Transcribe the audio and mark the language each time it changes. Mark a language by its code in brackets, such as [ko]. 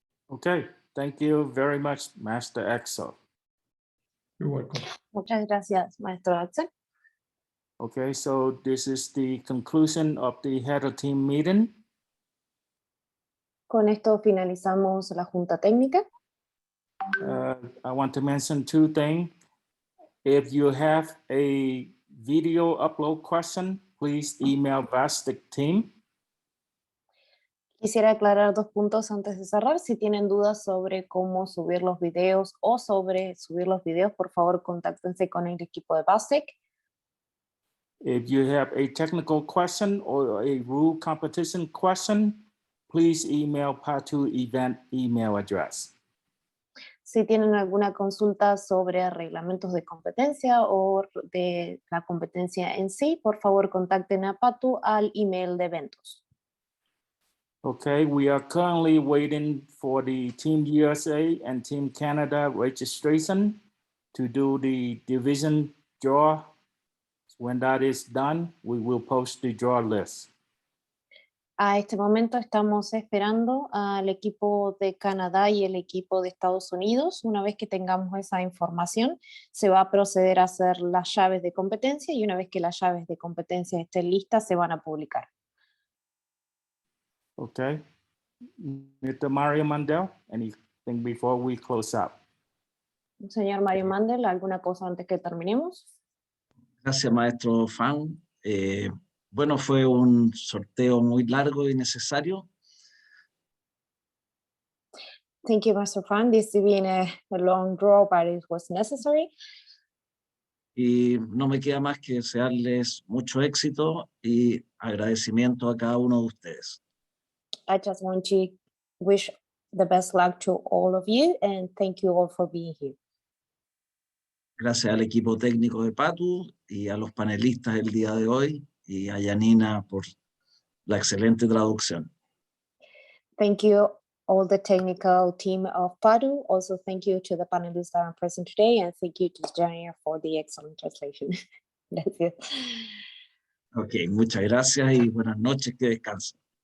[en] Okay, thank you very much, Master Exo. You're welcome. [es] Muchas gracias, maestro Axel. [en] Okay, so this is the conclusion of the head of team meeting. [es] Con esto finalizamos la junta técnica. [en] I want to mention two things. If you have a video upload question, please email Vastic team. [es] Quisiera aclarar 2 puntos antes de cerrar. Si tienen dudas sobre cómo subir los videos o sobre subir los videos, por favor, contáctense con el equipo de BASIC. [en] If you have a technical question or a rule competition question, please email PATU event email address. [es] Si tienen alguna consulta sobre reglamentos de competencia o de la competencia en sí, por favor contacten a PATU al email de eventos. [en] Okay, we are currently waiting for the Team USA and Team Canada registration to do the division draw. When that is done, we will post the draw list. [es] A este momento estamos esperando al equipo de Canadá y el equipo de Estados Unidos. Una vez que tengamos esa información, se va a proceder a hacer las llaves de competencia y una vez que las llaves de competencia estén listas, se van a publicar. [en] Okay. Mr. Mario Mandel, anything before we close out? [es] Señor Mario Mandel, ¿alguna cosa antes que terminemos? Gracias, maestro Fan. Bueno, fue un sorteo muy largo y necesario. [en] Thank you, Mr. Fan. This has been a long draw, but it was necessary. [es] Y no me queda más que desearles mucho éxito y agradecimiento a cada uno de ustedes. [en] I just want to wish the best luck to all of you and thank you all for being here. [es] Gracias al equipo técnico de PATU y a los panelistas el día de hoy y a Yanina por la excelente traducción. [en] Thank you all the technical team of PATU. Also, thank you to the panelists that are present today and thank you to Jania for the excellent translation. [es] Gracias. Ok, muchas gracias y buenas noches, que descansen.